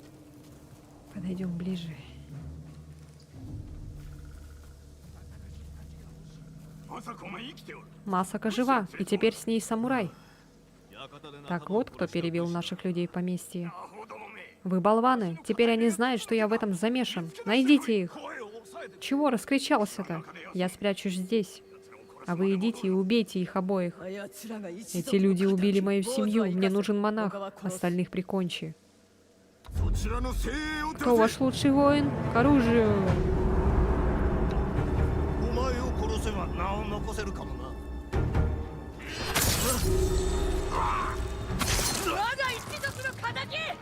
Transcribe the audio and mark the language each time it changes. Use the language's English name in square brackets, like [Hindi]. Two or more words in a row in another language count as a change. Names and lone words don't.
[Russian] Подойдем ближе. [Japanese] まさかお前生きておる。 [Russian] Масака жива, и теперь с ней самурай. Так вот, кто перебил наших людей в поместье. [Japanese] アホどもめ。 [Russian] Вы болваны, теперь они знают, что я в этом замешан. Найдите их. [Japanese] 声を抑えて。 [Russian] Чего раскричался-то? Я спрячусь здесь. А вы идите и убейте их обоих. [Japanese] あやつらが一族 [Russian] Эти люди [Japanese] の [Russian] убили [Japanese] 仇 [Russian] мою [Japanese] 坊主 [Russian] семью, [Japanese] は生か [Russian] мне [Japanese] せ [Russian] нужен монах. [Japanese] 他は殺す [Russian] Остальных прикончи. [Japanese] そちらの精鋭を出 [Russian] Кто [Japanese] せ。 [Russian] ваш лучший воин? К оружию. [Japanese] お前を殺せば名を残せるかもな。我が一族の敵。